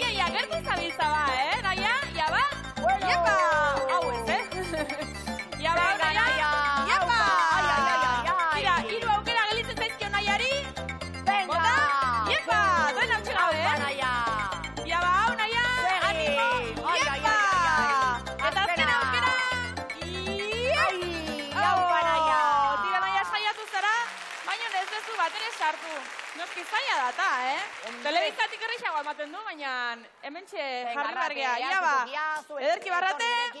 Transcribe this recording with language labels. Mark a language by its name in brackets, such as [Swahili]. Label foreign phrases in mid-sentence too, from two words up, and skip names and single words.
[Basque] Ia, gertu zabiltza ba, Naia? Iaba? [Spanish] Bueno! [Basque] Iepa! Hau ez, Iaba, hau, [Spanish] Venga, Naia! [Basque] Iepa! Aupa! Ai, ai, ai, ai! Tira, 3 aukera gelitzen zaizkio Naiari. [Spanish] Venga! [Basque] Bota! Iepa! Duen hau txegabe, Aupa, Naia! Iaba, hau, Naia! Segi! Animo! Ai, ai, Iepa! ai, ai, ai! Eta azken Azkena! aukera! Ai! Aupa, Naia! Tira, Naia, saiatu zara, baina ez dezu batere sartu. Noski zaila data, [Spanish] Hombre. [Basque] Telebizatik errexago ematen du, baina hementxe [Spanish] Venga, [Basque] jarri bargea. Arrate, Iaba, zuzekiazu, ederki barrate, etorrenekin.